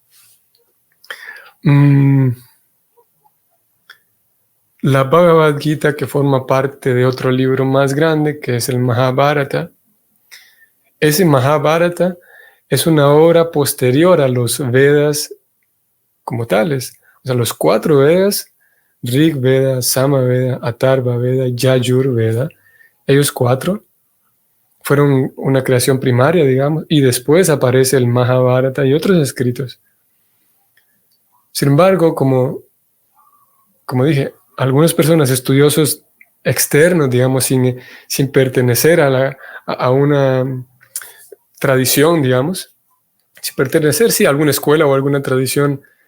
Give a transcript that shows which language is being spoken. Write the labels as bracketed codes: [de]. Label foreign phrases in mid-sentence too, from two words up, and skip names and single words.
[es] la Bhagavad Gita, que forma parte de otro libro más grande, que es el Mahabharata, ese Mahabharata es una obra posterior a los Vedas como tales. O sea, los 4 Vedas, Rig Veda, Sama Veda, Atharva Veda, Yajur Veda, ellos 4 fueron una creación primaria, digamos, y después aparece el Mahabharata y otros escritos. Sin embargo, como dije, algunas personas, estudiosos externos, digamos, sin pertenecer a una tradición, digamos, sin pertenecer, sí, a alguna escuela o alguna tradición